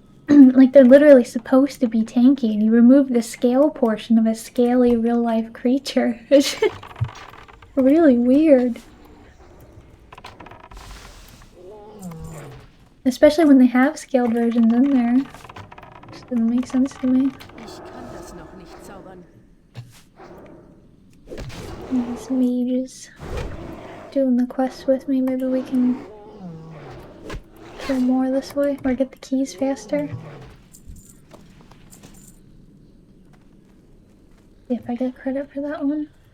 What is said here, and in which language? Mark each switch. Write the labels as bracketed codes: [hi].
[en] Like they're literally supposed to be tanky, and you remove the scale portion of a scaly real life creature. It's just really weird. Especially when they have scaled versions in there. Just doesn't make sense to me. [de] Ich kann das noch nicht zaubern. [en] These mages doing the quest with me. Maybe we can kill more this way or get the keys faster. See if I get credit for that one.